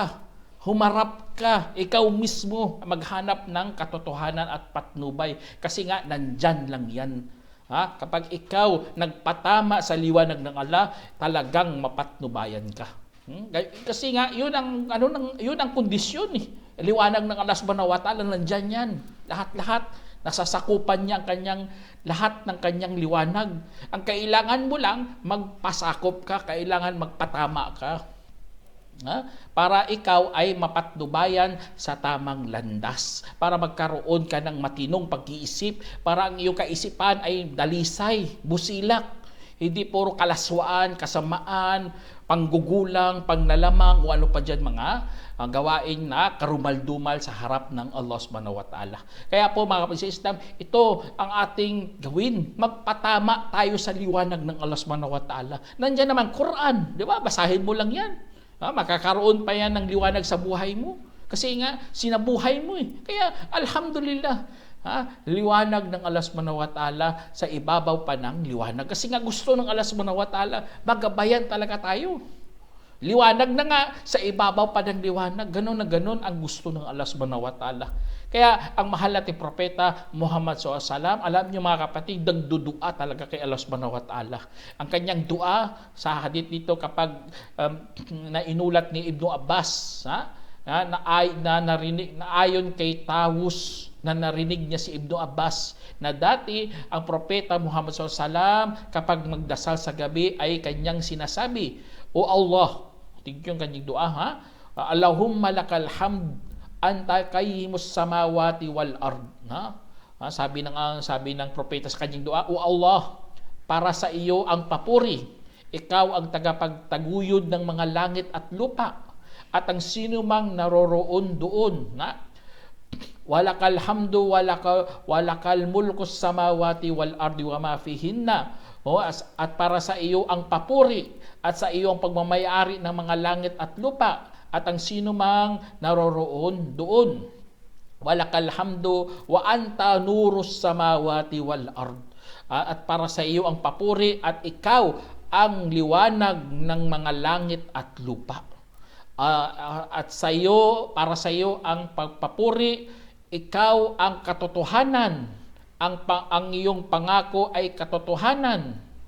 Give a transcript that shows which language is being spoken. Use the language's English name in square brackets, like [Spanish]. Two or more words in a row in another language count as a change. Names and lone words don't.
[Filipino] Humarap ka, ikaw mismo maghanap ng katotohanan at patnubay. Kasi nga, nandyan lang yan. Kapag ikaw nagpatama sa liwanag ng Allah, talagang mapatnubayan ka. Kasi nga, yun ang kondisyon. Liwanag ng Allah [Arabic] سبحانه وتعالى, [Filipino] nandyan yan. Lahat-lahat, nasasakupan niya lahat ng kanyang liwanag. Ang kailangan mo lang, magpasakop ka, kailangan magpatama ka. Para ikaw ay mapatnubayan sa tamang landas, para magkaroon ka ng matinong pag-iisip, para ang iyong kaisipan ay dalisay, busilak, hindi puro kalaswaan, kasamaan, panggugulang, panglalamang, o ano pa dyan mga gawain na karumal-dumal sa harap ng Allah [Arabic] سبحانه وتعالى. [Filipino] Kaya po, mga kapatid sa Islam, ito ang ating gawin. Magpatama tayo sa liwanag ng Allah [Arabic] سبحانه وتعالى. [Filipino] Nandiyan naman Quran, di ba? Basahin mo lang yan. Makakaroon pa yan ng liwanag sa buhay mo. Kasi nga, sinabuhay mo eh. Kaya, alhamdulillah, liwanag ng Allah [Arabic] سبحانه وتعالى [Filipino] sa ibabaw pa ng liwanag. Kasi nga gusto ng Allah [Arabic] سبحانه وتعالى, [Filipino] magabayan talaga tayo. Liwanag na nga sa ibabaw pa ng liwanag. Ganon na ganon ang gusto ng Allah [Arabic] سبحانه وتعالى. [Filipino] Kaya ang mahal nating propeta Muhammad SAW, alam niyo mga kapatid, nagdudua talaga kay Allah [Arabic] سبحانه وتعالى. [Filipino] Ang kanyang dua sa hadith dito kapag nainulat ni Ibnu Abbas, na ayon kay Tawus, na narinig niya si Ibnu Abbas, na dati ang propeta Muhammad SAW kapag magdasal sa gabi ay kanyang sinasabi, O Allah, tingnan yung kanyang dua, [Arabic] اللهم لك الحمد أنت قيم السماوات والأرض. [Filipino] Sabi ng propeta sa kanyang dua, O Allah, para sa iyo ang papuri. Ikaw ang tagapagtaguyod ng mga langit at lupa, at ang sino mang naroroon doon. [Arabic] ولك الحمد ولك ملك السماوات والأرض وما فيهن. [Filipino] At para sa iyo ang papuri, at sa iyo ang pagmamayari ng mga langit at lupa, at ang sino mang naroroon doon. [Arabic] ولك الحمد وأنت نور السماوات والأرض. [Filipino] At para sa iyo ang papuri, at ikaw ang liwanag ng mga langit at lupa. At sa iyo, para sa iyo ang pagpapuri, ikaw ang katotohanan. Ang iyong pangako ay katotohanan.